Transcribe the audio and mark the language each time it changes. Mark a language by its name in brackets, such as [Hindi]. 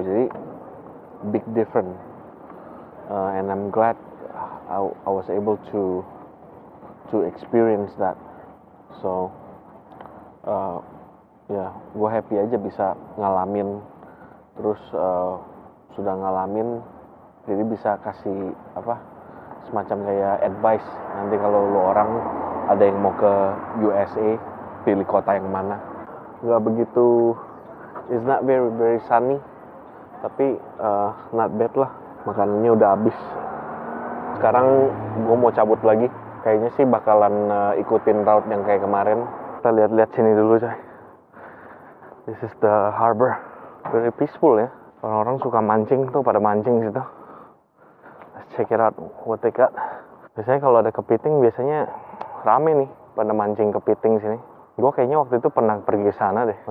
[Indonesian] Jadi [English] big difference, and I'm glad I was able to experience that. [Indonesian] So gue happy aja bisa ngalamin, terus sudah ngalamin, jadi bisa kasih semacam kayak advice nanti kalau lu orang ada yang mau ke USA, pilih kota yang mana. Nggak begitu, [English] it's not very sunny, [Indonesian] tapi [English] not bad [Indonesian] lah. Makanannya udah habis. Sekarang gue mau cabut lagi. Kayaknya sih bakalan ikutin route yang kayak kemarin. Kita lihat-lihat sini dulu coy. [English] This is the harbor, very peaceful [Indonesian] ya. Orang-orang suka mancing tuh, pada mancing situ. [English] Let's check it out, what they got. [Indonesian] Biasanya kalau ada kepiting biasanya rame nih pada mancing kepiting sini. Gue kayaknya waktu itu pernah pergi ke sana deh.